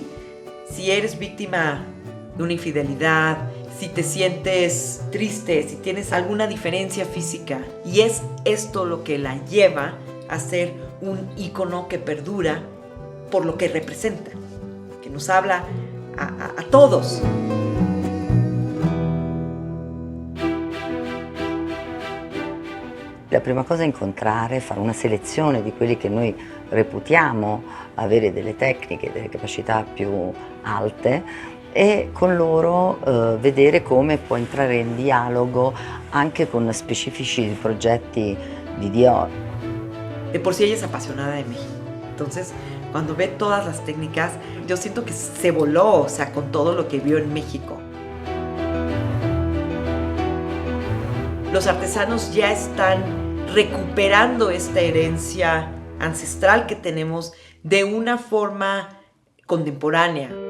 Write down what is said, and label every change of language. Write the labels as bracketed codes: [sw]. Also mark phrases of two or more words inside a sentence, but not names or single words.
[es] Si eres víctima de una infidelidad, si te sientes triste, si tienes alguna diferencia física, y es esto lo que la lleva a ser un ícono que perdura por lo que representa, que nos habla a todos. [it] La prima cosa è incontrare, fare una selezione di quelli che noi reputiamo avere delle tecniche, delle capacità più alte e con loro vedere come può entrare in dialogo anche con specifici progetti di Dior. [es] De por sí ella es apasionada de México, entonces cuando ve todas las técnicas, yo siento que se voló, o sea, con todo lo que vio en México. Los artesanos ya están recuperando esta herencia ancestral que tenemos de una forma contemporánea.